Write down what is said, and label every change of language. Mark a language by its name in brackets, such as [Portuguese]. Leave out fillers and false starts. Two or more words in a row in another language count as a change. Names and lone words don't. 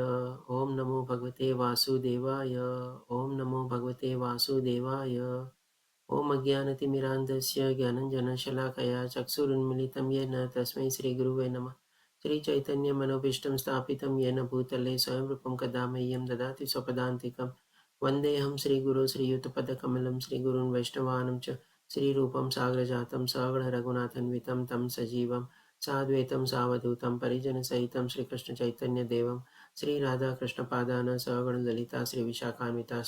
[Sanskrit] ઓમ નમો ભગવતે વાસુદેવાય. ઓમ નમો ભગવતે વાસુદેવાય. ઓમ અજ્ઞાનતિમિરાન્ધસ્ય જ્ઞાનંજનશલાકયા ચક્ષુરુન્મિલિतं येन તસ્मै શ્રીગુરુવે નમઃ. શ્રીચૈતન્યમનોભીષ્ટં સ્થાપિतं येन ભૂતલે સ્વયં રૂપं કદા મह्यं દદાતિ स्वपदान्तिकं. वन्देऽहं श्रीगुरो श्रीयुतपदकमलं श्रीगुरून् वैष्णवानं च श्रीरूपं साग्रजातं सगणरघुनाथन्वितं तं सजीवं साद्वैतं सावधूतं परिजनसहितं श्रीकृष्णचैतन्यदेवं श्रीराधाकृष्णपादान् सगणललिता श्रीविशाखान्विताश्च.